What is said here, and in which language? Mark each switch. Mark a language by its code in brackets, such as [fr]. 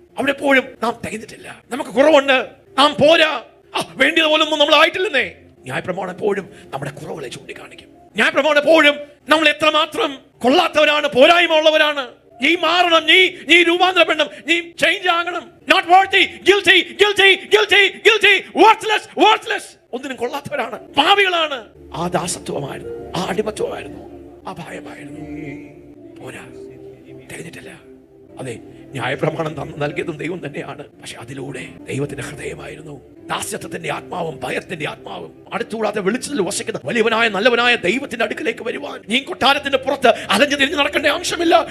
[ml] അവിടെ എപ്പോഴും നാം തികഞ്ഞിട്ടില്ല, നമുക്ക് കുറവുണ്ട്, നാം പോരാ, വേണ്ടിയതുപോലൊന്നും നമ്മൾ ആയിട്ടില്ലെന്നേ. ന്യായപ്രമാണം എപ്പോഴും നമ്മുടെ കുറവുകളെ ചൂണ്ടിക്കാണിക്കും. ന്യായപ്രമാണം എപ്പോഴും നമ്മൾ എത്രമാത്രം കൊള്ളാത്തവരാണ്, പോരായ്മ ഉള്ളവരാണ്. നീ മാറണം, നീ രൂപാന്തരപ്പെടണം, നീ ചേഞ്ച് ആകണം. [en] Not worthy, guilty, guilty, guilty, guilty, worthless, worthless. [ml] ഒന്നിനും കൊള്ളാത്തവരാണ്, പാപികളാണ്. ആ ദാസത്വമായിരുന്നു, ആ അടിമത്വമായിരുന്നു, ആ ഭയമായിരുന്നു. പോരാ, തികഞ്ഞിട്ടില്ല. അതെ, ന്യായപ്രമാണം നൽകിയതും ദൈവം തന്നെയാണ്. പക്ഷെ അതിലൂടെ ദൈവത്തിന്റെ ഹൃദയമായിരുന്നു. ദാസ്യത്വത്തിന്റെ ആത്മാവും ഭയത്തിന്റെ ആത്മാവും അടുത്തുകൂടാതെ വെളിച്ചത്തിൽ വസിക്കുന്ന വലിയവനായ നല്ലവനായ ദൈവത്തിന്റെ അടുക്കിലേക്ക് വരുവാൻ നീ കൊട്ടാരത്തിന്റെ പുറത്ത് അലഞ്ഞു തിരിഞ്ഞു നടക്കേണ്ട ആവശ്യമില്ല.